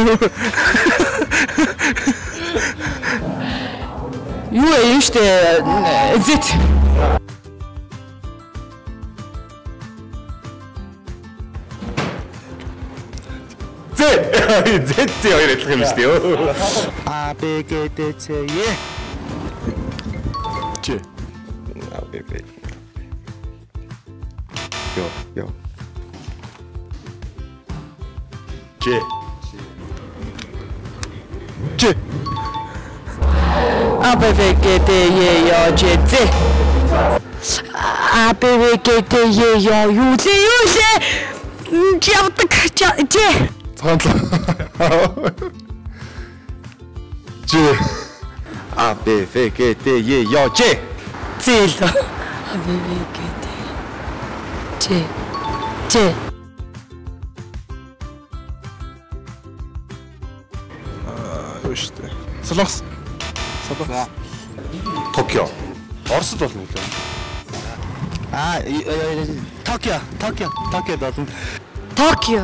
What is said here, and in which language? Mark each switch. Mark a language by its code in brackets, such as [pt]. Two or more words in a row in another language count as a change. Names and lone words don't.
[mn] Юу юм штэ Z. Z хоёр адилхан юм шүү дээ. А Б Г Д Ц Е. Ч. А Б Б. Йо. Ч. Ч. А Б В Г Д Е Ё Ж З. А Б В Г Д Е Ё юу лээ. Явдаг Ж. Цаанлаа. Ж. А Б Ф Г Д Е Ё Ж. Зэл. А Б В Г Д Ж. Ж. Юу шүү дээ. Солонгос. Токио. Оросд болно үлээ. А Токио болно. Токио.